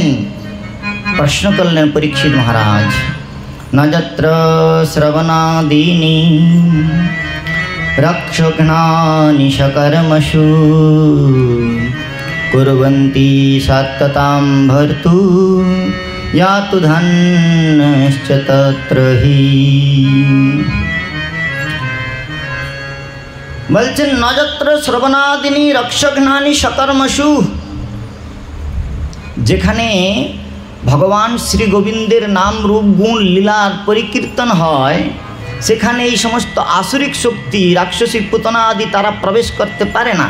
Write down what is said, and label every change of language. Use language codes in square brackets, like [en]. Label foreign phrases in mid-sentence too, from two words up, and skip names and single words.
[bn] প্রশ্ন করলেন পরীক্ষিত মহারাজ, [sa] ন যত্র শ্রবণাদীনি রক্ষঘ্নানি সকর্মসু কুর্বন্তি সত্যতাম ভর্তু यातु धन्यश्च तत्र हि। [bn] বলছেন [sa] নযত্র শ্রবণাদিনী রক্ষঘ্নানি সকর্মসু, [bn] যেখানে ভগবান শ্রী গোবিন্দের নাম রূপ গুণ লীলার পরিকীর্তন হয়, সেখানে এই সমস্ত আসুরিক শক্তি রাক্ষসী পুতনা আদি তারা প্রবেশ করতে পারে না।